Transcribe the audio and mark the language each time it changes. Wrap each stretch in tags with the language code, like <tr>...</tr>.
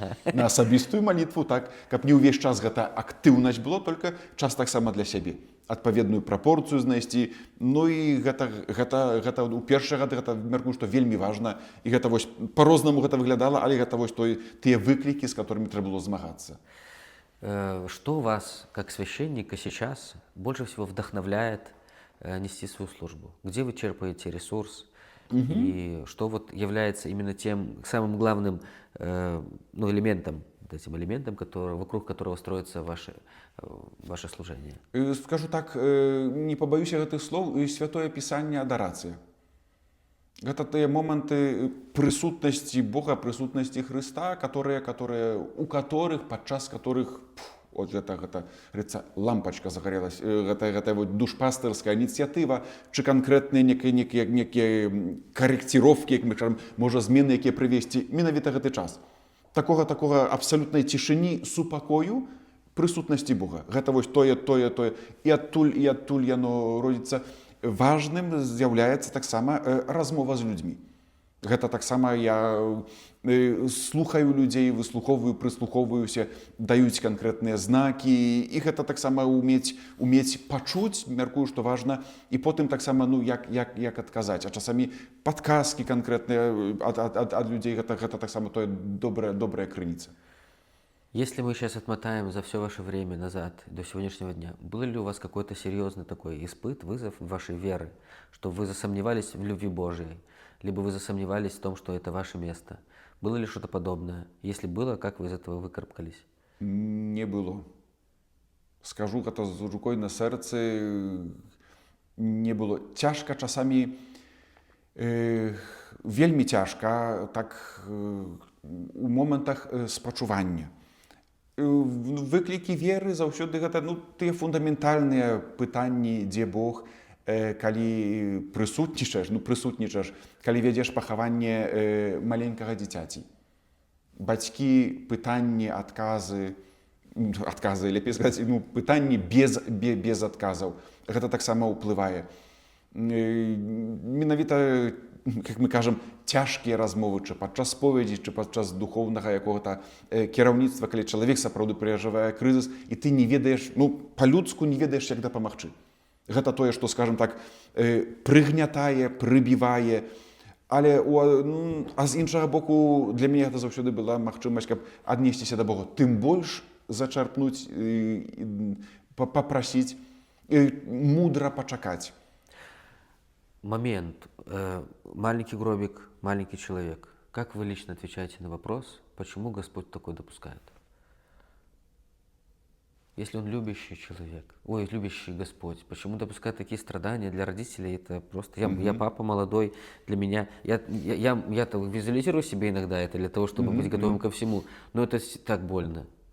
<be>На асабістую молитву, так, каб не ўвесь час гэта актыўнасць было,</be> <ru>только</ru> <be>час таксама для сябе. Адпаведную прапорцыю знайсці, ну і гэта у першыя гады, гэта, мяркую, што вельмі важна, і гэта вось по-рознаму гэта выглядала, але гэта вось тыя выклікі,</be> <ru>з которыми</ru> <be>трэба было змагацца.</be> <ru>Что вас, как священника, сейчас больше всего вдохновляет нести свою службу? Где вы черпаете ресурс? И что вот является именно тем самым главным ну, элементом, этим элементом, вокруг которого строится ваше служение?</ru> <be>Скажу так,</be> <ru>не побоюся</ru> <be>гэтых слоў, святое пісанне адарацыя. Гэта тыя моманты прысутнасці Бога, прысутнасці Хрыста,</be> <ru>у которых,</ru> <be>падчас которых вот гэта лампачка</be> <ru>загорелась,</ru> <be>гэта вот душпастырская ініцыятыва, чи канкрэтныя некія карэкціроўкі, як мы кажам, можа змены, якія прывесці менавіта гэты час. Такога абсалютнай цішыні, супакою, прысутнасці Бога. Гэта вось тое. І адтуль яно родзіцца. Важным з'яўляецца таксама размова з людзьмі. Гэта таксама я слухаю людзей, выслухоўваю, прыслухоўваюся, даюць канкрэтныя знакі, і гэта таксама умець пачуць, мяркую, што важна, і потым таксама, ну, як адказаць. А часамі падказкі канкрэтныя ад людзей, гэта таксама тое добрая крыніца.</be> <ru>Если мы сейчас отмотаем за все ваше время назад, до сегодняшнего дня, был ли у вас какой-то серьезный такой испыт, вызов вашей веры, что вы засомневались в любви Божьей, либо вы засомневались в том, что это ваше место? Было ли что-то подобное? Если было, как вы из этого выкарабкались?</ru> <be>Не было. Скажу гэта з рукой на сэрцы, не было. Цяжка часамі, вельмі цяжка, так, у момантах спачування. Выклікі веры заўсёды гэта, ну, тыя фундаментальныя пытанні, дзе Бог, калі прысутнічаеш, калі вядзеш пахаванне маленькага дзіцяці. Бацькі, пытанні, адказы, лепей сказаць, ну, пытанні без адказаў. Гэта таксама ўплывае. Менавіта, як мы кажам, цяжкія размовы, чи падчас споведзі, чи падчас духоўнага</be> <ru>якога-то</ru> <be>кіраўніцтва, калі чалавек сапраўды перажывае крызіс, і ты не ведаеш, ну, па-людску не ведаеш, як дапамагчы. Гэта тое, што, скажам так, прыгнятае, прыбівае, але а з іншага боку, для мяне гэта заўсёды была магчымасць, каб аднесціся да Бога, тым больш зачарпнуць, папрасіць, мудра пачакаць. Момент.</be> <ru>Маленький гробик, маленький человек. Как вы лично отвечаете на вопрос, почему Господь такое допускает? Если Он любящий человек, любящий Господь, почему допускает такие страдания для родителей? Это просто... Я папа молодой, для меня... Я-то визуализирую себе иногда это для того, чтобы быть готовым ко всему, но это так больно.</ru>